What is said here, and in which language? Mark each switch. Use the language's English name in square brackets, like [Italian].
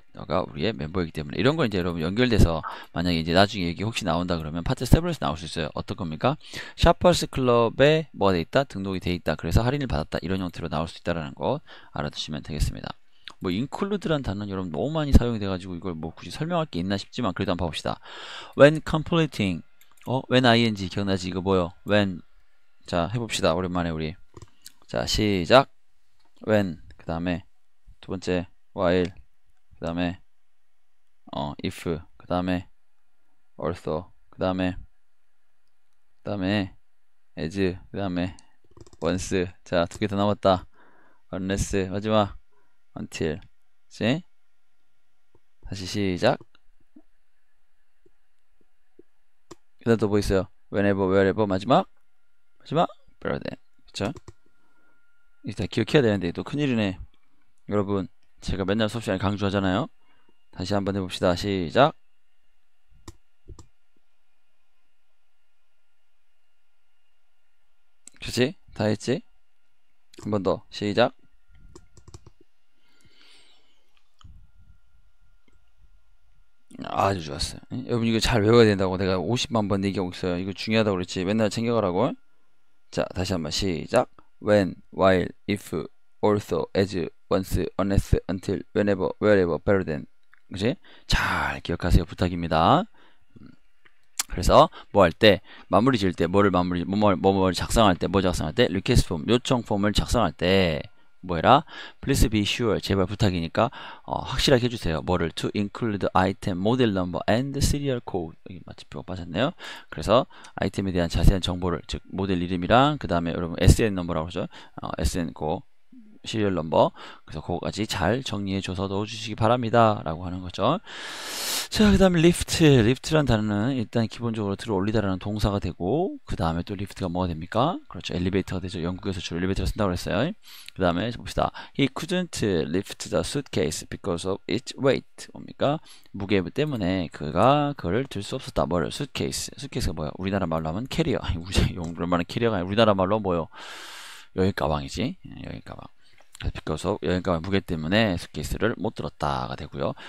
[Korean] 너가 우리의 멤버이기 때문에. 이런 거 이제 여러분 연결돼서 만약에 이제 나중에 얘기 혹시 나온다 그러면 파트 7에서 나올 수 있어요. 어떤 겁니까? 샤퍼스 클럽에 뭐가 돼 있다? 등록이 돼 있다. 그래서 할인을 받았다. 이런 형태로 나올 수 있다라는 거 알아두시면 되겠습니다. 뭐 include란 단어는 여러분 너무 많이 사용이 돼가지고 이걸 뭐 굳이 설명할 게 있나 싶지만 그래도 한번 봐봅시다. [English] When completing when ing [Korean] 기억나지? 이거 뭐요? when 자 해봅시다. 오랜만에 우리 자 시작 when 그 다음에 두 번째 while 그 다음에 if 그 다음에 also 그 다음에 as 그 다음에 once 자 두 개 더 남았다. unless 마지막 until 그치? 다시 시작 그 다음 또 뭐 있어요? [English] whenever, wherever [Korean] 마지막 [English] better than [Korean] 그쵸? 이거 다 기억해야 되는데 또 큰일이네 여러분 제가 맨날 수업 시간에 강조하잖아요 다시 한번 해봅시다 시작 그치? 다 했지? 한 번 더 시작 아주 좋았어요. 여러분 이거 잘 외워야 된다고 내가 50만 번 얘기하고 있어요. 이거 중요하다고 그랬지. 맨날 챙겨가라고. 자 다시 한번 시작. [English] When, while, if, also, as, once, unless, until, whenever, wherever, better than. [Korean] 그지? 잘 기억하세요. 부탁입니다. 그래서 뭐 할 때, 마무리 지을 때, 뭐를 작성할 때, 뭐 작성할 때, 리퀘스트 폼, 요청 폼을 작성할 때, 뭐 해라? [English] Please be sure, [Korean] 제발 부탁이니까 확실하게 해주세요. 뭐를 [English] to include item, model number and serial code. [Korean] 여기 마침표가 빠졌네요. 그래서 아이템에 대한 자세한 정보를, 즉 모델 이름이랑 그 다음에 여러분 SN 넘버라고 하죠. SN 고 시리얼 넘버, 그래서 그거까지 잘 정리해 줘서 넣어주시기 바랍니다 라고 하는 거죠. 자, 그 다음에 리프트란 단어는 일단 기본적으로 들어 올리다라는 동사가 되고, 그 다음에 또 리프트가 뭐가 됩니까? 그렇죠, 엘리베이터가 되죠. 영국에서 주로 엘리베이터를 쓴다고 그랬어요. 그 다음에 봅시다. [English] He couldn't lift the suitcase because of its weight. [Korean] 뭡니까? 무게 때문에 그가 그걸 들 수 없었다. 뭐를? 수트케이스가 뭐야? 우리나라 말로 하면 캐리어. 우리 말은 캐리어가 아니라 우리나라 말로 뭐요? 여행 가방이지. 여행 가방. because of 여행 가방 무게 때문에 수트케이스를 못 들었다가 되고요.